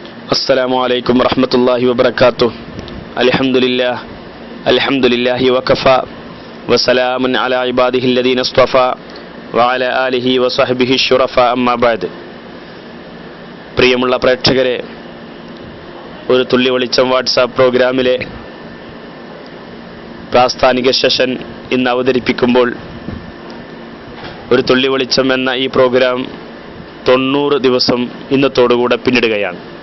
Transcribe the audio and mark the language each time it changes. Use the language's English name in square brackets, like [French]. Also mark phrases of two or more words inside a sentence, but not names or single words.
[Arabic] السلام عليكم ورحمة الله وبركاته. الحمد لله وكفى وسلام على عباده الذين اصطفى وعلى آله وصحبه الشرفاء أما بعد. [Malayalam] പ്രിയമുള്ള പ്രേക്ഷകരെ, ഒരു തുള്ളി വെളിച്ചം വാട്സാപ്പ് പ്രോഗ്രാമിലെ പ്രാസ്ഥാനിക സെഷൻ ഇന്ന് അവതരിപ്പിക്കുമ്പോൾ ഒരു തുള്ളി വെളിച്ചം എന്ന ഈ പ്രോഗ്രാം 90 ദിവസം ഇന്നത്തോടുകൂടെ പിന്നിടുകയാണ്.